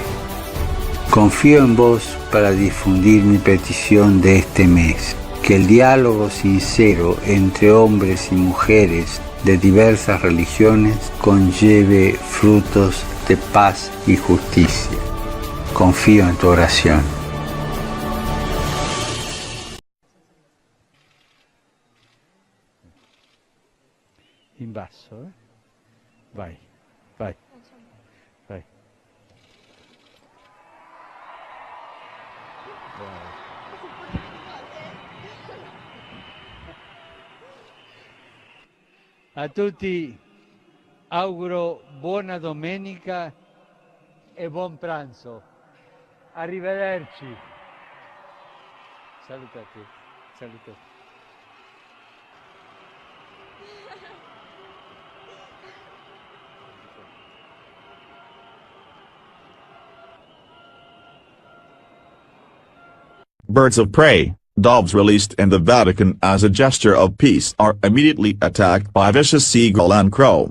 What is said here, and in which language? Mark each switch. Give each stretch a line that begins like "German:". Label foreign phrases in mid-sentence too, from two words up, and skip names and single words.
Spanish: Confío en vos para difundir mi petición de este mes, que el diálogo sincero entre hombres y mujeres de diversas religiones conlleve frutos de paz y justicia. Confío en tu oración.
Italian: In basso, Vai, vai, vai. A tutti auguro buona domenica e buon pranzo. Arrivederci. Salutate, salutate.
English: Birds of prey, doves released in the Vatican as a gesture of peace are immediately attacked by vicious seagull and crow.